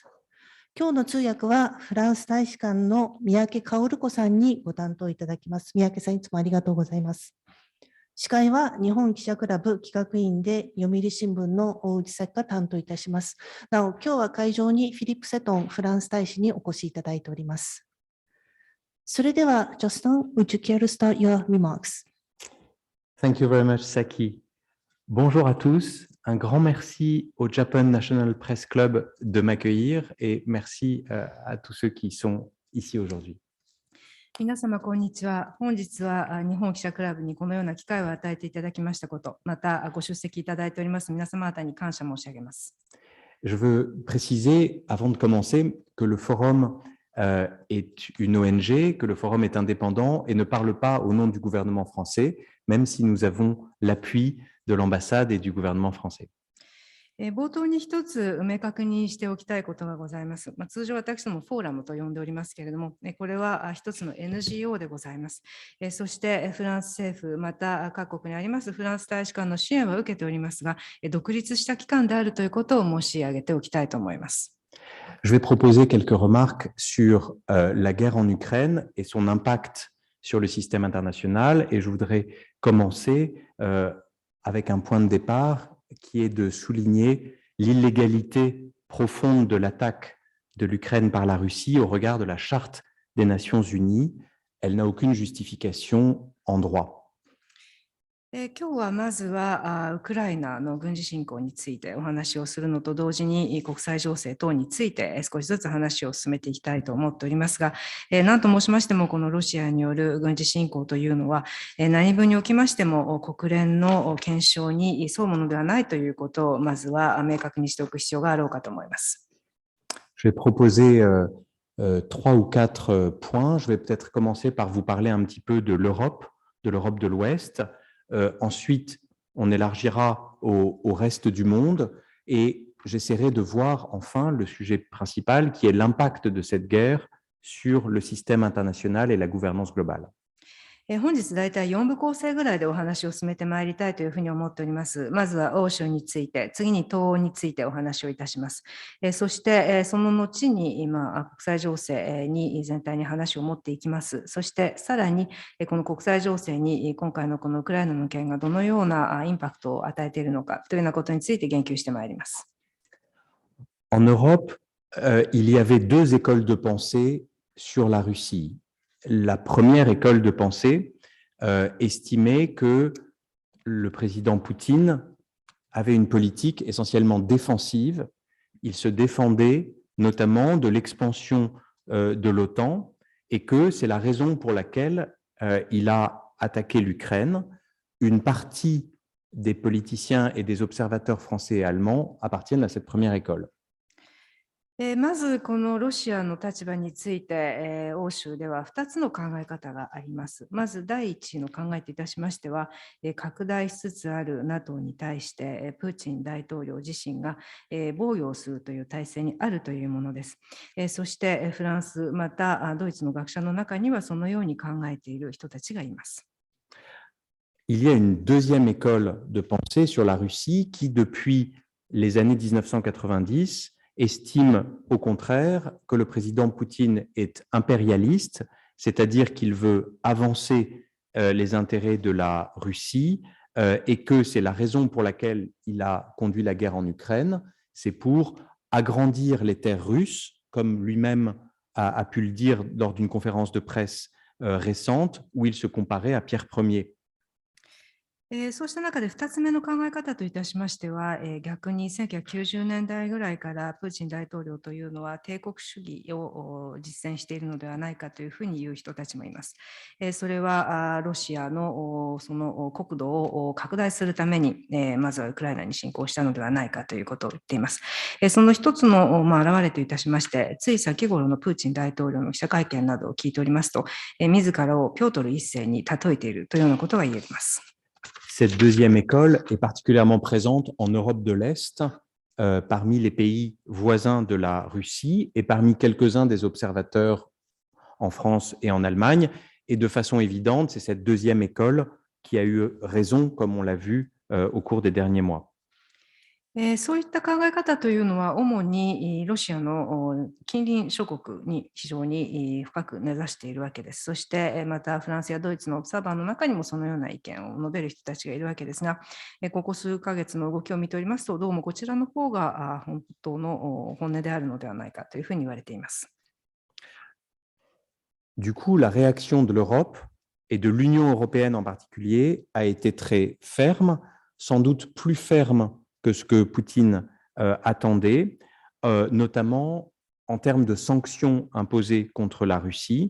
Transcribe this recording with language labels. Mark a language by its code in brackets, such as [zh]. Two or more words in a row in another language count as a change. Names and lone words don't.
[ja] 今日の通訳はフランス大使館の三宅薫子さんにご担当いただきます。三宅さん、いつもありがとうございます。司会は日本記者クラブ企画委員で読売新聞の大内咲が担当いたします。なお、今日は会場にフィリップ・セトンフランス大使にお越しいただいております。それでは、Justin, [en] would you care to start your remarks? Thank you very much, Saki. [fr] Bonjour à tous. Un grand merci au Japan National Press Club de m'accueillir et merci à tous ceux qui sont ici aujourd'hui. [ja] 皆様こんにちは。本日は日本記者クラブにこのような機会を与えていただきましたこと、またご出席いただいております皆様方に感謝申し上げます。 [fr] Je veux préciser, avant de commencer, que le forum est une ONG, que le forum est indépendant et ne parle pas au nom du gouvernement français, même si nous avons l'appui de l'ambassade et du gouvernement français. [ja] 冒頭に一つ明確にしておきたいことがございます。通常私どもフォーラムと呼んでおりますけれども、これは一つの NGO でございます。そしてフランス政府、また各国にありますフランス大使館の支援は受けておりますが、独立した機関であるということを申し上げておきたいと思います。 [fr] Je vais proposer quelques remarques sur la guerre en Ukraine et son impact sur le système international et je voudrais commencer avec un point de départ qui est de souligner l'illégalité profonde de l'attaque de l'Ukraine par la Russie au regard de la Charte des Nations Unies. Elle n'a aucune justification en droit. [ja] 今日はまずはウクライナの軍事侵攻についてお話をするのと同時に国際情勢等について少しずつ話を進めていきたいと思っておりますが、何と申しましてもこのロシアによる軍事侵攻というのは何分におきましても国連の憲章に沿うものではないということをまずは明確にしておく必要があろうかと思います。 [fr] Je vais proposer trois ou quatre points. Je vais peut-être commencer par vous parler un petit peu de l'Europe de l'Ouest. Ensuite, on élargira au reste du monde et j'essaierai de voir enfin le sujet principal qui est l'impact de cette guerre sur le système international et la gouvernance globale. [ja] 本日大体4部構成ぐらいでお話を進めてまいりたいというふうに思っております。まずは欧州について、次に東欧についてお話をいたします。そしてその後に今国際情勢に全体に話を持っていきます。そしてさらにこの国際情勢に今回のこのウクライナの件がどのようなインパクトを与えているのかというようなことについて言及してまいります。 [fr] En Europe, il y avait deux écoles de pensée sur la Russie. La première école de pensée estimait que le président Poutine avait une politique essentiellement défensive. Il se défendait notamment de l'expansion de l'OTAN et que c'est la raison pour laquelle il a attaqué l'Ukraine. Une partie des politiciens et des observateurs français et allemands appartiennent à cette première école. [ja] まずこのロシアの立場について、欧州では2つの考え方があります。まず第一の考えといたしましては、拡大しつつある NATO に対して、プーチン大統領自身が、防御をするという体制にあるというものです。そしてフランス、またドイツの学者の中にはそのように考えている人たちがいます。 [fr] Il y a une deuxième école de pensée sur la Russie qui, depuis les années 1990, estime au contraire que le président Poutine est impérialiste, c'est-à-dire qu'il veut avancer les intérêts de la Russie et que c'est la raison pour laquelle il a conduit la guerre en Ukraine, c'est pour agrandir les terres russes, comme lui-même a pu le dire lors d'une conférence de presse récente où il se comparait à Pierre Ier. [ja] そうした中で2つ目の考え方といたしましては、逆に1990年代ぐらいからプーチン大統領というのは帝国主義を実践しているのではないかというふうに言う人たちもいます。それはロシアのその国土を拡大するために、まずはウクライナに侵攻したのではないかということを言っています。その一つの表れといたしまして、つい先頃のプーチン大統領の記者会見などを聞いておりますと、自らをピョートル一世に例えているというようなことが言えます。 [fr] Cette deuxième école est particulièrement présente en Europe de l'Est, parmi les pays voisins de la Russie et parmi quelques-uns des observateurs en France et en Allemagne. Et de façon évidente, c'est cette deuxième école qui a eu raison, comme on l'a vu au cours des derniers mois. [ja] そういった考え方というのは、主にロシアの近隣諸国に非常に深く根ざしているわけです。そして、またフランスやドイツのオブザーバーの中にもそのような意見を述べる人たちがいるわけですが、ここ数ヶ月の動きを見ておりますと、どうもこちらの方が本当の本音であるのではないかというふうに言われています。 [fr] Du coup, la réaction de l'Europe et de l'Union européenne en particulier a été très ferme, sans doute plus ferme que ce que Poutine attendait, notamment en termes de sanctions imposées contre la Russie.